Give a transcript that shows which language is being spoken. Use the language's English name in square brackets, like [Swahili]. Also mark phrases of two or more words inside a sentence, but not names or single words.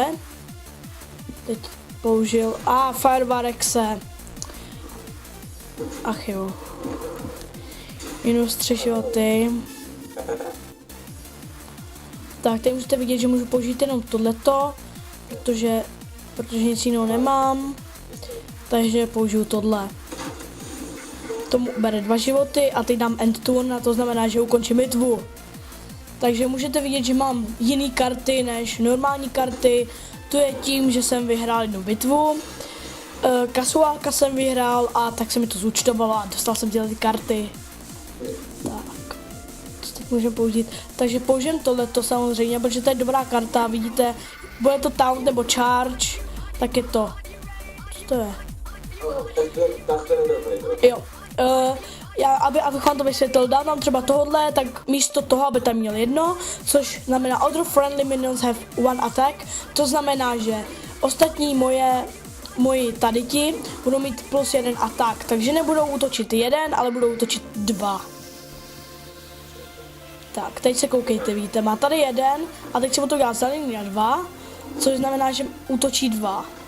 [Czech] Teď použil, Firebarexe, ach jo, minus 3 životy. Tak, teď můžete vidět, že můžu použít jenom tohleto, protože nic jiného nemám, takže použiju tohle. Tomu bere 2 životy a teď dám [English] end turn [Czech] a to znamená, že ukončím bitvu. Takže můžete vidět, že mám jiné karty než normální karty. To je tím, že jsem vyhrál jednu bitvu. Kasuálka jsem vyhrál a tak se mi to zúčtovalo a dostal jsem tyhle karty. Tak, co teď můžeme použít? Takže použijem tohleto samozřejmě, protože to je dobrá karta, vidíte, bude to taunt nebo charge, tak je to. Co to je? Jo. Abych vám to vysvětlil, dám tam třeba tohle, tak místo toho, aby tam měl jedno, což znamená [English] other friendly minions have 1 attack, [Czech] to znamená, že ostatní moji tady ti budou mít plus 1 atak, takže nebudou útočit 1, ale budou útočit 2. Tak, teď se koukejte, vidíte, má tady 1 a teď se mu to dělá zelený na 2, což znamená, že útočí 2.